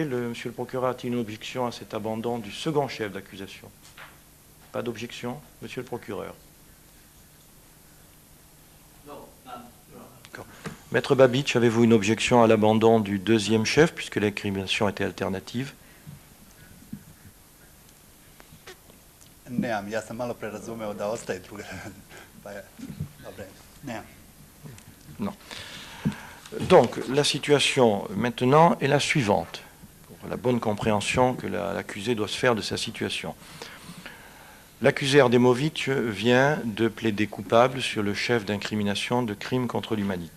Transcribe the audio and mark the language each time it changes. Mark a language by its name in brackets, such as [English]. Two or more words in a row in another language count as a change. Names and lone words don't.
[French] Monsieur le procureur a-t-il une objection à cet abandon du second chef d'accusation? Pas d'objection, Monsieur le procureur? D'accord. Maître Babic, avez-vous une objection à l'abandon du deuxième chef, puisque l'incrimination était alternative? [Serbian] Nemam, ja sam malo prerazumeo da ostaje druga. Pa je, dobre, nemam. [French] Non. Donc, la situation maintenant est la suivante, pour la bonne compréhension que l'accusé doit se faire de sa situation. L'accusé Erdemovic vient de plaider coupable sur le chef d'incrimination de crime contre l'humanité.